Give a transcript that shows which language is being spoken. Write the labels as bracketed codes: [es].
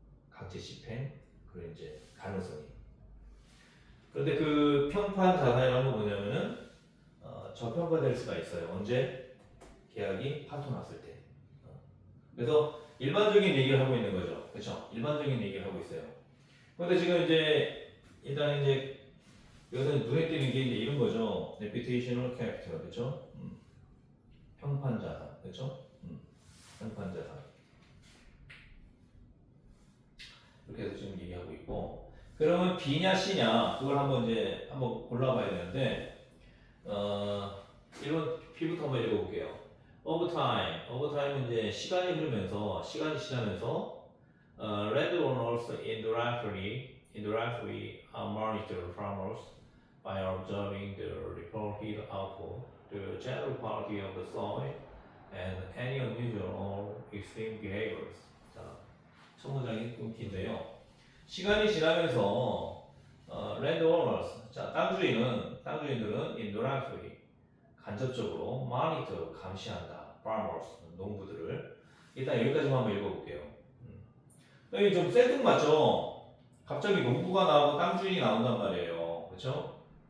[ko] 강제 집행, 그리고 이제 가능성이. 그런데 그 평판 자산이라는 건 뭐냐면은 저평가될 수가 있어요. 언제? 계약이 파토났을 때. 그래서 일반적인 얘기를 하고 있는 거죠. 그렇죠? 일반적인 얘기를 하고 있어요. 그런데 지금 이제 일단 이제 여기서 눈에 띄는 게 이제 이런 거죠. [en] reputational capital, [ko] 그렇죠? 평판 자산, 그렇죠? 평판 자산. 이렇게 해서 지금 얘기하고 있고, 그러면 B냐 C냐 그걸 한번 골라봐야 되는데, 1번 B부터 한번 읽어볼게요. [en] Over time은 [ko] 이제 시간이 흐르면서, 시간이 지나면서, [en] landowners indirectly are monitored farmers by observing the reported output, the general quality of the soil, and any unusual or extreme behaviors. [ko] 자, 첫 문장이 좀 긴데요. 시간이 지나면서 landowners, 자, 땅주인들은 indirectly 간접적으로 monitor, 감시한다. farmers, 농부들을. 일단 여기까지만 한번 읽어볼게요. 여기 좀 생뚱맞죠? 갑자기 농부가 나오고 땅주인이 나온단 말이에요. 그렇죠?